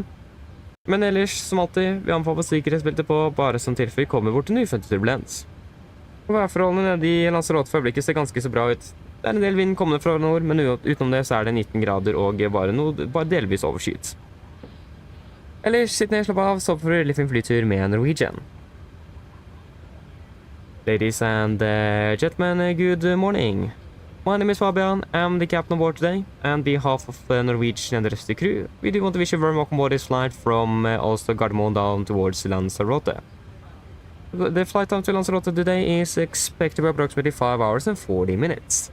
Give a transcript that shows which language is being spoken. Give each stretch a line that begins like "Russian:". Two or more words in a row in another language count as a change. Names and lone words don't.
Norwegian: Men ellers, som alltid, vi anbefaler sikkerhetsbeltet på, bare som tilfelle vi kommer bort til nyfunnet turbulens. Og værforholdene nede i Lanzarote for øyeblikket ser ganske så bra ut. Det er en del vind kommende fra nord, men utenom det så er det 19 grader og bare delvis overskyet. Ellers, sitt ned, slapp av, så får vi litt en flytur med Norwegian.
English: Ladies and gentlemen, good morning. My name is Fabian, I'm the captain on board today, and on behalf of Norwegian and the rest of the crew, we do want to wish you a very welcome aboard this flight from Oslo Gardermoen down towards Lanzarote. The flight time to Lanzarote today is expected to be approximately 5 hours and 40 minutes.